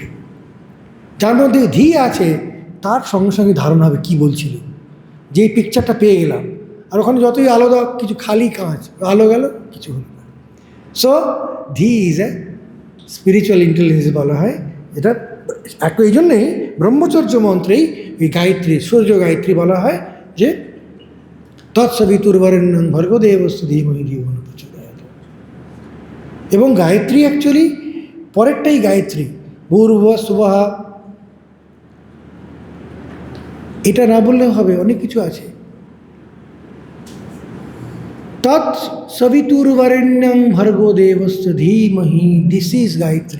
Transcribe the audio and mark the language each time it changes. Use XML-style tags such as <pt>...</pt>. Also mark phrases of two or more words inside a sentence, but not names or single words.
<bn>যার মধ্যে ধী আছে, তার সঙ্গে সঙ্গে ধারণা হবে কী বলছিল, যে পিকচারটা পেয়ে গেলাম, আর ওখানে যতই আলো দাও, কিছু খালি কাঁচ, আলো গেল, কিছু হলো না।</bn> <en>So dhi is a spiritual intelligence</en> <bn>বলা হয়। এটা একটু এই জন্যেই ব্রহ্মচর্য মন্ত্রেই এই গায়ত্রী, সূর্য গায়ত্রী বলা হয়, যে</bn> <sa>तत्सवितुर्वरेण्यं भर्गो देवस्य धीमहि धियो न प्रचोदयात्।</sa> <bn>এবং গায়ত্রী অ্যাকচুয়ালি পরেরটাই গায়ত্রী,</bn> <sa>भूर्भुवः सुवः,</sa> <bn>এটা না বললেও হবে, অনেক কিছু আছে।</bn> <sa>तत्सवितुर्वरेण्यं भर्गो देवस्य धीमहि,</sa> <en>This is Gayatri.</en>